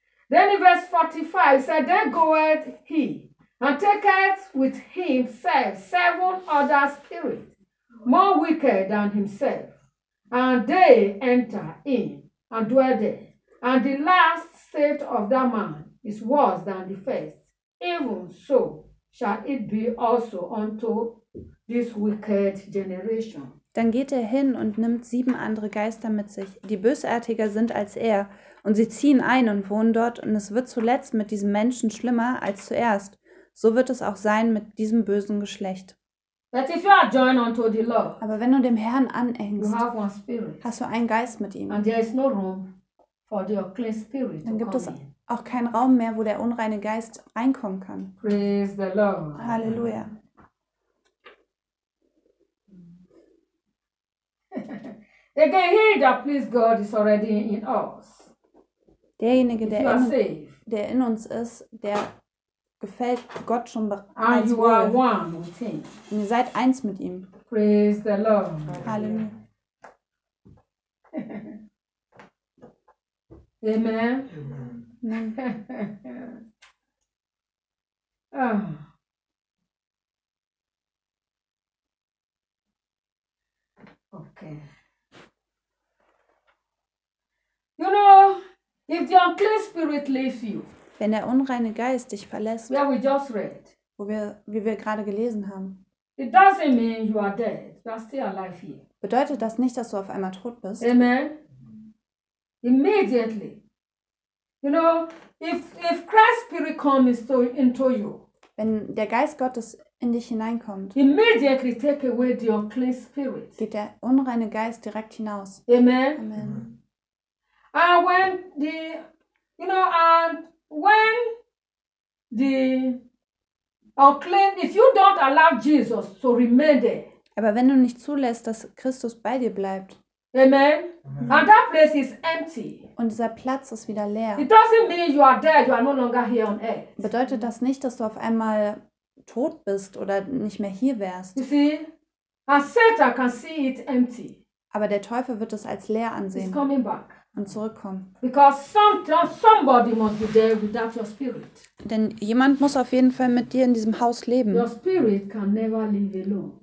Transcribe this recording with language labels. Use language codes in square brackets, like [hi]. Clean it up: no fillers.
[en] Then in verse 45 said, then goeth he, and taketh with him seven other spirits, more wicked than himself. And they enter in and dwell there. And the last state of that man is worse than the first. Even so shall it be also unto this wicked generation. [de] Dann geht er hin und nimmt sieben andere Geister mit sich, die bösartiger sind als er, und sie ziehen ein und wohnen dort, und es wird zuletzt mit diesem Menschen schlimmer als zuerst. So wird es auch sein mit diesem bösen Geschlecht. [en] But if you are joined unto the Lord, [de] aber wenn du dem Herrn anhängst, [en] you have one spirit, [de] hast du einen Geist mit ihm. [en] And there is no room for the unclean spirit. [de] Dann gibt es auch keinen Raum mehr, wo der unreine Geist reinkommen kann. [en] Praise the Lord. [de] Halleluja. [en] Again, he that pleases God is already in us. [de] Derjenige, der in uns ist, der gefällt Gott schon bereits [en] wohl. And you are one with him. [de] Und ihr seid eins mit ihm. [en] Praise the Lord. [de] Halleluja. [en] Amen. Amen. Amen. Okay. You know, if the unclean spirit leaves you, [de] wenn der unreine Geist dich verlässt, [en] where we just read, [de] wie wir gerade gelesen haben, [en] it doesn't mean you are dead. You are still alive here. [de] Bedeutet das nicht, dass du auf einmal tot bist? [en] Amen. Immediately, you know, if Christ's spirit comes into you, [de] wenn der Geist Gottes in dich hineinkommt, [en] immediately take away the unclean spirit. [de] Geht der unreine Geist direkt hinaus. [en] Amen. Amen. And when the, you know, and when the unclean, if you don't allow Jesus to remain there. [de] Aber wenn du nicht zulässt, dass Christus bei dir bleibt. [en] Amen. And that place is empty. [de] Und dieser Platz ist wieder leer. [en] It doesn't mean you are dead, you are no longer here on earth. [de] Bedeutet das nicht, dass du auf einmal tot bist oder nicht mehr hier wärst. [en] You see, and Satan can see it empty. [de] Aber der Teufel wird es als leer ansehen. [en] He's coming back. [de] Und zurückkommen. [en] Because somebody must be there without your spirit. [de] Denn jemand muss auf jeden Fall mit dir in diesem Haus leben. [en] Your spirit can never live alone.